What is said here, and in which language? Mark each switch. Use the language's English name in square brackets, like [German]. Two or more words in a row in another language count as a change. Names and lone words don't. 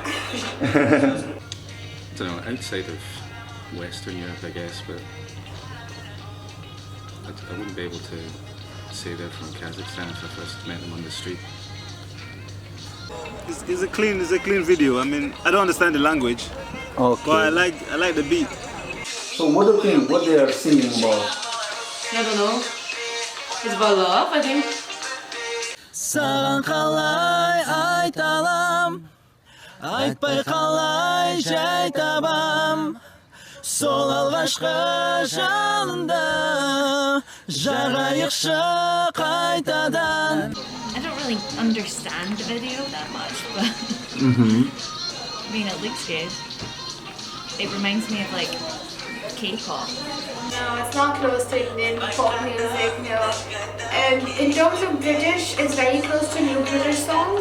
[English] I don't know, outside of Western Europe, I guess, but I wouldn't be able to say they're from Kazakhstan if I first met them on the street. It's a clean video. I mean, I don't understand the language, Okay. but I like the beat. So what do you think? What they are singing about? I don't know. It's about love, I think. [Kazakh] Саған қалай айталам, айтпай қалай жай табам, сол алғашқы жалында жарайықшы қайтадан. [English] I don't really understand the video that much, but I mean, it looks good. It reminds me of like K-pop. No, it's not close to Indian pop music, no. In terms of British, it's very close to new British songs.